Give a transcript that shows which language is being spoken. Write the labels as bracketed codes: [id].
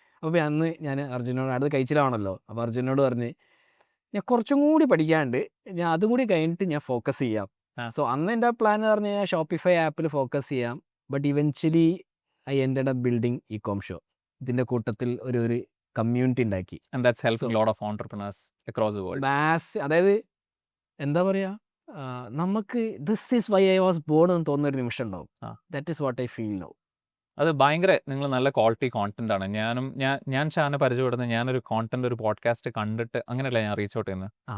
[ml] അപ്പോൾ അന്ന് ഞാൻ അർജുനോട്, അടുത്ത് കഴിച്ചിലാണല്ലോ, അപ്പോൾ അർജുനോട് പറഞ്ഞ്, ഞാൻ കുറച്ചും കൂടി പഠിക്കാണ്ട്, ഞാൻ അതും കൂടി കഴിഞ്ഞിട്ട് ഞാൻ ഫോക്കസ് ചെയ്യാം. സോ അന്ന് എൻ്റെ പ്ലാൻ എന്ന് പറഞ്ഞു കഴിഞ്ഞാൽ ഷോപ്പിഫൈ ആപ്പിൽ ഫോക്കസ് ചെയ്യാം. But eventually I ended up building eCom show. ഇതിൻ്റെ കൂട്ടത്തിൽ ഒരു കമ്മ്യൂണിറ്റി ഉണ്ടാക്കി. [en] And that's helping a lot of entrepreneurs across the world. [ml] അതായത് എന്താ പറയുക, നമുക്ക് [en] this is why I was born [ml] എന്ന് തോന്നുന്നൊരു നിമിഷം ഉണ്ടാവും. [en] That is what I feel now. [ml] അത് ഭയങ്കര നിങ്ങൾ നല്ല ക്വാളിറ്റി കോണ്ടന്റ് ആണ്. ഞാൻ ഷാനെ പരിചയപ്പെടുന്നത് ഞാനൊരു കോണ്ടന്റ്, ഒരു പോഡ്കാസ്റ്റ് കണ്ടിട്ട് അങ്ങനെയല്ല ഞാൻ റീച്ച് ഔട്ട് ചെയ്യുന്നത്.